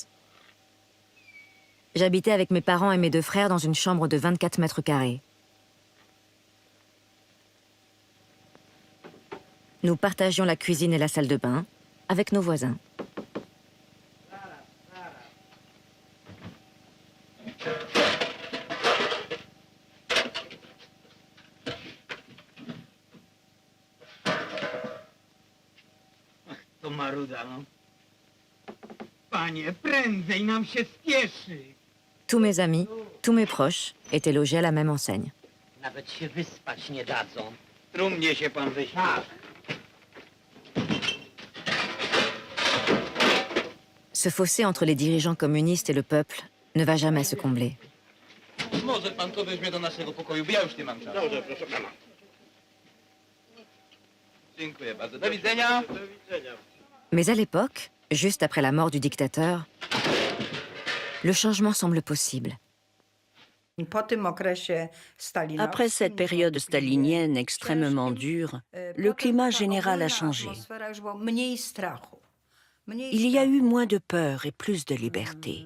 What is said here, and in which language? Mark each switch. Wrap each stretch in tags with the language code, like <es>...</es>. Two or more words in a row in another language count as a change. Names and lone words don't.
<fr>J'habitais avec mes parents et mes 2 frères dans une chambre de 24 mètres carrés. Nous partagions la cuisine et la salle de bain avec nos voisins.</fr> <pl>To maruda, no. Panie, prędzej nam się spieszy.</pl> <fr>Tous mes amis, tous mes proches étaient logés à la même enseigne.</fr> <pl>Nawet się wyspać nie dadzą. Trumnie się pan wyśpi.</pl> <fr>Ce fossé entre les dirigeants communistes et le peuple ne va jamais se combler.</fr> <pl>Może pan to weźmie do naszego pokoju, bo ja już nie mam czasu. Dobrze, proszę pana. Dziękuję bardzo. Do widzenia. Do widzenia.</pl> <fr>Mais à l'époque, juste après la mort du dictateur, le changement semble possible. Après cette période stalinienne extrêmement dure, le climat général a changé. Il y a eu moins de peur et plus de liberté.</fr>